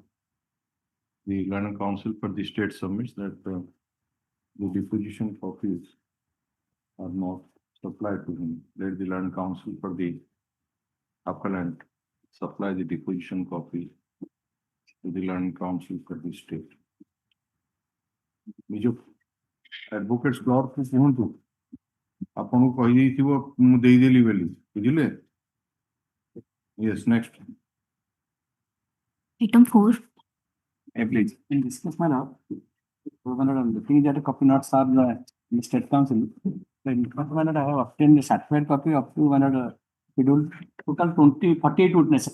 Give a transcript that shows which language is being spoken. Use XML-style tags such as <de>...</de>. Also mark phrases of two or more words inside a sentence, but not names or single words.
<en>The Land and Council for the state submits that the deposition copies are not supplied to him. Let the Land Council for the appellant supply the deposition copy to the Land Council for the state.</en> <or>ନିଜ</or> <en>advocates clerk</en> <or>କୁ କୁହନ୍ତୁ ଆପଣଙ୍କୁ କହିଦେଇଥିବ ମୁଁ ଦେଇଦେଲି ବୋଲି ବୁଝିଲେ?</or> <en>Yes, next. Item 4. Please. In this case, my lord, the thing that a copy not served the state council. Then, my lord, I have obtained a certified copy up to one scheduled total 48 witnesses.</en>